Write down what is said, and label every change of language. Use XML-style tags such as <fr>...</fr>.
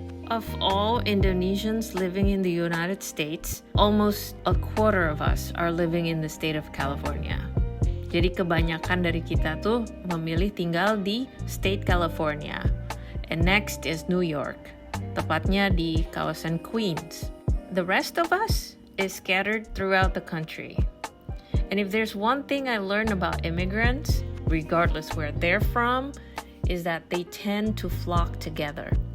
<en>Of all Indonesians living in the United States, almost a quarter of us are living in the state of California.</en> <id>Jadi kebanyakan dari kita tuh memilih tinggal di state California.</id> <en>And next is New York,</en> <id>tepatnya di kawasan Queens.</id> <en>The rest of us is scattered throughout the country. And if there's one thing I learned about immigrants, regardless where they're from, is that they tend to flock together.</en>